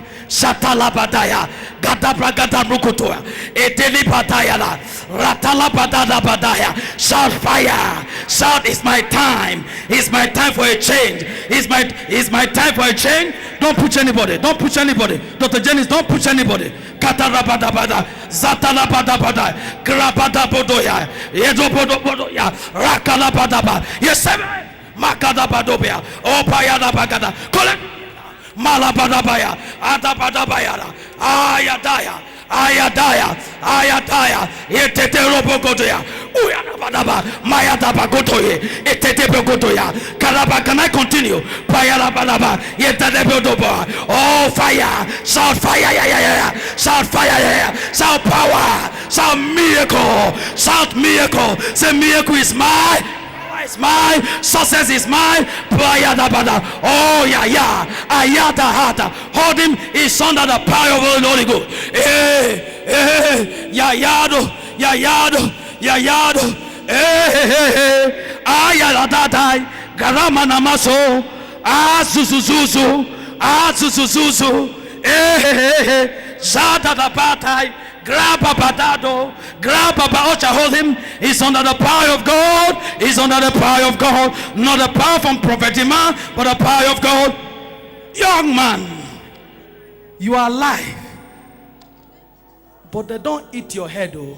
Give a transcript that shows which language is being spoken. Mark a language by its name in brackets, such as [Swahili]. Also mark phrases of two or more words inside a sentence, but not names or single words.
[English] Shatalabadaya, Gadabragadabukutoya, Etelipatayala, Ratalabadabadaya. Shout fire! Shout, it's my time. It's my time for a change. It's my time for a change. Don't push anybody. Don't push anybody. Dr. Jennings, don't push anybody. Katarabadabada, Zatalabadabada, Grabadabodoya, Edobodobodoya, Rakalabadaba. Yes, sir. Makadabadobia, Opayadabagada. Collect. Malabadabaya, Adabadabayara, Ayadaya, Ayadaya, Ayadaya, Eteterobogodoya, Uyadabadaba, Mayadabagotoye, Etetebogodoya, Karaba. Can I continue? Payalabadaba, Yetadebodoba. Oh, fire, shout fire, yeah, yeah, yeah. Shout fire, yeah, yeah. Shout power, shout miracle, shout miracle. Say miracle is mine. Is mine, success is mine. Oh yeah, yeah. Ayada hata. Hold him. He's under the power of the Holy Ghost. Yayado, yayado, yayado. Ayadadai. Garama namaso. Azuzuzuzu. Azuzuzuzu. Zada da batai. Grab a badado, grab a baocha, hold him. He's under the power of God. He's under the power of God. Not the power from prophet man, but the power of God. Young man, you are alive, but they don't eat your head, oh.